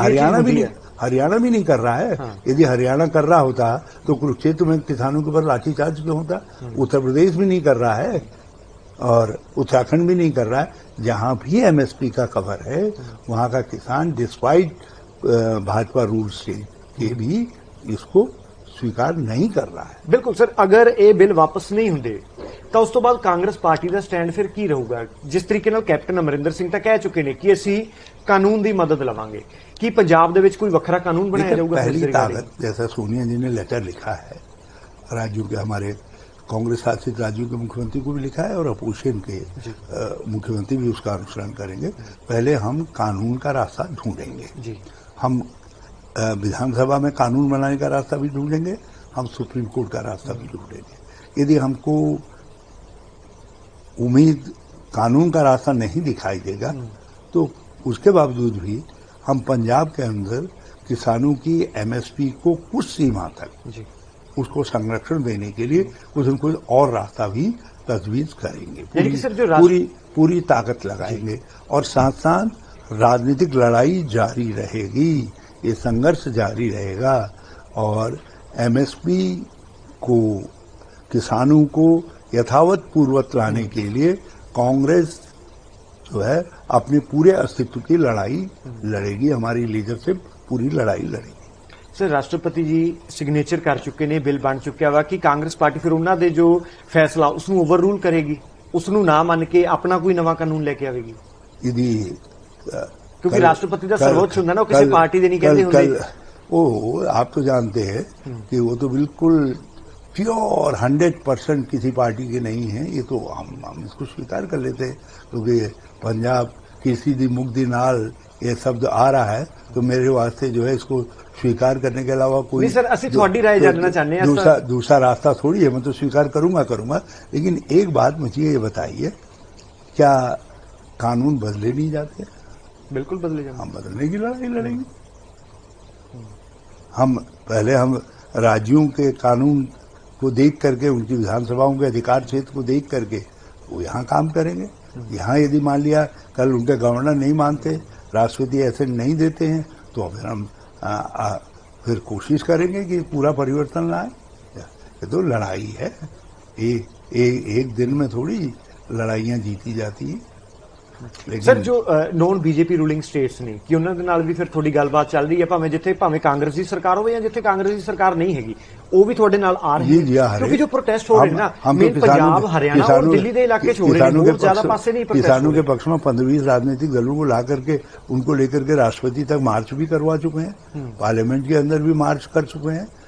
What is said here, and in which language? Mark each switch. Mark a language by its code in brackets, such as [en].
[hi] हरियाणा भी नहीं कर रहा है। यदि हरियाणा कर रहा होता तो कुरुक्षेत्र में किसानों के ऊपर लाठीचार्ज क्यों होता? उत्तर प्रदेश भी नहीं कर रहा है, और उत्तराखंड भी नहीं कर रहा है। जहां भी एमएसपी का कवर है वहां का किसान डिस्पाइट भाजपा रूल्स के भी इसको स्वीकार नहीं कर रहा है। [pa] ਬਿਲਕੁਲ ਸਰ, ਅਗਰ ਇਹ ਬਿੱਲ ਵਾਪਸ ਨਹੀਂ ਹੁੰਦੇ ਤਾਂ ਉਸ ਤੋਂ ਬਾਅਦ ਕਾਂਗਰਸ ਪਾਰਟੀ ਦਾ ਸਟੈਂਡ ਫਿਰ ਕੀ ਰਹੂਗਾ? ਜਿਸ ਤਰੀਕੇ ਨਾਲ ਕੈਪਟਨ ਅਮਰਿੰਦਰ ਸਿੰਘ ਤਾਂ ਕਹਿ ਚੁੱਕੇ ਨੇ ਕਿ ਅਸੀਂ ਕਾਨੂੰਨ ਦੀ ਮਦਦ ਲਵਾਂਗੇ, ਕੀ ਪੰਜਾਬ ਦੇ ਵਿੱਚ ਕੋਈ ਵੱਖਰਾ ਕਾਨੂੰਨ ਬਣਾਇਆ ਜਾਊਗਾ? [hi] पहली ताकत, जैसा सोनिया जी ने लेटर लिखा है राज्यों के, हमारे कांग्रेस शासित राज्यों के मुख्यमंत्री को भी लिखा है और अपोजिशन के मुख्यमंत्री भी उसका अनुसरण करेंगे। पहले हम कानून का रास्ता ढूंढेंगे जी। हम विधानसभा में कानून बनाने का रास्ता भी ढूंढेंगे, हम सुप्रीम कोर्ट का रास्ता भी ढूंढेंगे। यदि हमको उम्मीद कानून का रास्ता नहीं दिखाई देगा तो उसके बावजूद भी हम पंजाब के अंदर किसानों की एमएसपी को कुछ सीमा तक जी उसको संरक्षण देने के लिए कुछ न कुछ और रास्ता भी तजवीज करेंगे। यानी कि सर जो पूरी ताकत लगाएंगे और साथ साथ राजनीतिक लड़ाई जारी रहेगी, ये संघर्ष जारी रहेगा और एमएसपी को किसानों को यथावत पूर्वत लाने के लिए कांग्रेस जो है अपने पूरे अस्तित्व की लड़ाई लड़ेगी। हमारी लीडरशिप पूरी लड़ाई लड़ेगी। [pa] ਸਰ ਰਾਸ਼ਟਰਪਤੀ ਜੀ ਸਿਗਨੇਚਰ ਕਰ ਚੁੱਕੇ ਨੇ, ਬਿੱਲ ਬਣ ਚੁੱਕਿਆ ਵਾ ਕਿ ਕਾਂਗਰਸ ਪਾਰਟੀ ਫਿਰ ਉਹਨਾਂ ਦੇ ਜੋ ਫੈਸਲਾ ਉਸ ਨੂੰ ਓਵਰ ਰੂਲ ਕਰੇਗੀ, ਉਸ ਨੂੰ ਨਾ ਮੰਨ ਕੇ ਆਪਣਾ ਕੋਈ ਨਵਾਂ ਕਾਨੂੰਨ ਲੈ ਕੇ ਆਵੇਗੀ? [hi] यदि [pa] ਕਿਉਂਕਿ ਰਾਸ਼ਟਰਪਤੀ ਦਾ ਸਰਵੋच्च ਹੁੰਦਾ ਨਾ, ਉਹ ਕਿਸੇ ਪਾਰਟੀ ਦੇ ਨਹੀਂ ਕਹਿੰਦੇ ਹੁੰਦੇ। [hi] वो आप तो जानते हैं कि वो तो बिल्कुल प्योर 100% किसी पार्टी के नहीं है। ये तो हम इसको स्वीकार कर लेते हैं क्योंकि पंजाब किसी दी मुक्ति नाल ये शब्द आ रहा है तो मेरे वास्ते जो है इसको स्वीकार करने के अलावा कोई नहीं सर, असि थोड़ी राय जानना चाहते हैं। दूसरा रास्ता थोड़ी है। मैं तो स्वीकार करूंगा, लेकिन एक बात मुझे ये बताइए, क्या कानून बदले नहीं जाते? बिल्कुल बदले जाएंगे। हम बदलने की लड़ाई लड़ेंगे। हम राज्यों के कानून को देख करके, उनकी विधानसभाओं के अधिकार क्षेत्र को देख करके वो यहाँ काम करेंगे। यहाँ यदि मान लिया कल उनके गवर्नर नहीं मानते, राष्ट्रपति ऐसे नहीं देते हैं, तो फिर हम फिर कोशिश करेंगे कि पूरा परिवर्तन लाए। ये तो लड़ाई है, एक दिन में थोड़ी लड़ाइयां जीती जाती हैं। [pa] ਸਰ ਜੋ ਨੌਨ ਬੀਜੇਪੀ ਰੂਲਿੰਗ ਸਟੇਟਸ ਨੇ, ਕਿ ਉਹਨਾਂ ਦੇ ਨਾਲ ਵੀ ਫਿਰ ਥੋੜੀ ਗੱਲਬਾਤ ਚੱਲ ਰਹੀ ਹੈ, ਭਾਵੇਂ ਕਾਂਗਰਸ ਦੀ ਸਰਕਾਰ ਹੋਵੇ ਜਾਂ ਜਿੱਥੇ ਕਾਂਗਰਸ ਦੀ ਸਰਕਾਰ ਨਹੀਂ ਹੈਗੀ, ਉਹ ਵੀ ਤੁਹਾਡੇ ਨਾਲ ਆ ਰਹੇ ਨੇ? ਕਿਉਂਕਿ [hi] जो प्रोटेस्ट हो रहे हैं ना, मेन पंजाब, हरियाणा और दिल्ली के इलाके छोड़ रहे हैं, बहुत ज्यादा पासे नहीं प्रोटेस्ट। किसानों के पक्ष में 15-20 राजनीतिक दलों को ला करके उनको लेकर के राष्ट्रपति तक मार्च भी करवा चुके हैं, पार्लियामेंट के अंदर भी मार्च कर चुके हैं।